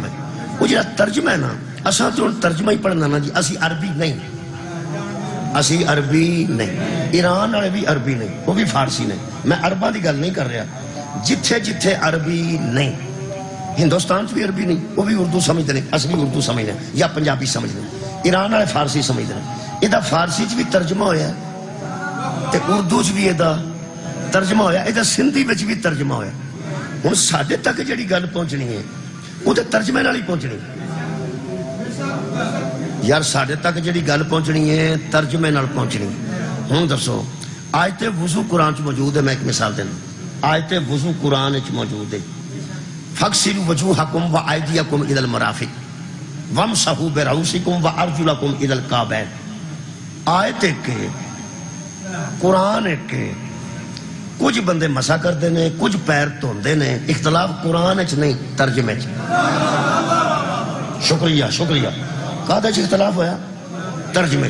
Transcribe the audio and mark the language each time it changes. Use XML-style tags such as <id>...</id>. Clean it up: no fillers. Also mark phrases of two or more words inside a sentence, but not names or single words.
<pa>وہ جا ترجمہ ہے نا اساں تو ترجمہ ہی پڑھنا نا جی، اسی عربی نہیں، اسی عربی نہیں. ایران والے بھی عربی نہیں، وہ بھی فارسی نہیں. میں عرباں دی گل نہیں کر رہا، جتھے جتھے عربی نہیں.</pa> <ur>ہندوستان بھی عربی نہیں، وہ بھی اردو سمجھتے ہیں، اصل بھی اردو سمجھتے ہیں یا پنجابی سمجھتے ہیں.</ur> <pa>ایران والے فارسی سمجھتے ہیں. یہ فارسی چ بھی ترجمہ ہویا تے اردو چ بھی یہ ترجمہ ہویا، یہ سندھی وچ بھی ترجمہ ہویا. ہوں ساڈے تک جڑی گل پہنچنی ہے وہ تو ترجمے نال ہی پہنچنی. یار ساڈے تک جڑی گل پہنچنی ہے ترجمے نال پہنچنی. ہوں دسو آیت وضو قرآن چ موجود ہے، میں ایک مثال دینا. آیت وضو قرآن چ موجود ہے،</pa> <ar>فاغسلوا وجوہکم وایدیکم الی المرافق وامسحوا برؤوسکم وارجلکم الی الکعبین.</ar> <ur>آیت کے قرآن کے کچھ بندے مسا کرتے ہیں، کچھ پیر دھوندے نے.</ur> <pa>اختلاف قرآن چ نہیں ترجمے چ. شکریہ شکریہ. کہاں اختلاف ہویا ترجمے.</pa>